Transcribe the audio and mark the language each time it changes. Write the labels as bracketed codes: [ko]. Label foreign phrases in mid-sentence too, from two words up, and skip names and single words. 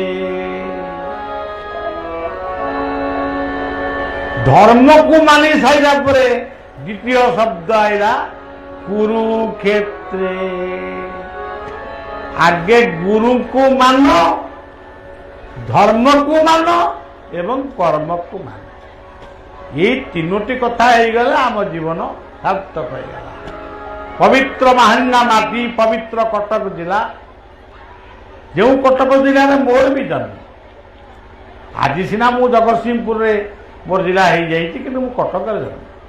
[or] ଧର୍ମକୁ ମାନି ସାରିଲା ପରେ ଦ୍ୱିତୀୟ ଶବ୍ଦ ଆଇଲା କୁରୁକ୍ଷେତ୍ରେ। ଆଗେ ଗୁରୁଙ୍କୁ ମାନ, ଧର୍ମକୁ ମାନ ଏବଂ କର୍ମକୁ ମାନ। ଏଇ ତିନୋଟି କଥା ହେଇଗଲେ ଆମ ଜୀବନ ସାର୍ଥକ ହେଇଗଲା। ପବିତ୍ର ମାହାଙ୍ଗା ମାଟି, ପବିତ୍ର କଟକ ଜିଲ୍ଲା, ଯେଉଁ କଟକ ଜିଲ୍ଲାରେ ମୋର ବି ଜନ୍ମ। ଆଜି ସିନା ମୁଁ ଜଗତସିଂହପୁରରେ ମୋର ଜିଲ୍ଲା ହେଇଯାଇଛି, କିନ୍ତୁ ମୁଁ କଟକରେ ଜନ୍ମ।